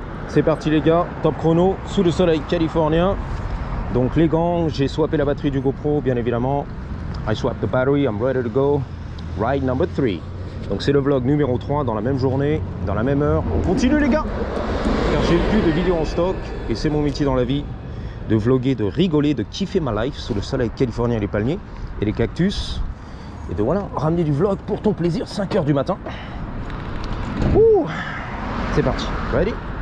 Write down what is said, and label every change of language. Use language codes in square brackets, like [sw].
[fr] C'est parti les gars, top chrono, sous le soleil californien. Donc les gants, j'ai swappé la batterie du GoPro bien évidemment. [en] I swapped the battery, I'm ready to go. Ride number 3. [fr] Donc c'est le vlog numéro 3 dans la même journée, dans la même heure. On continue les gars, car j'ai plus de vidéos en stock et c'est mon métier dans la vie. De vlogger, de rigoler, de kiffer ma life sous le soleil californien et les palmiers et les cactus. Et de voilà, ramener du vlog pour ton plaisir, 5 h du matin. Ouh, c'est parti, ready?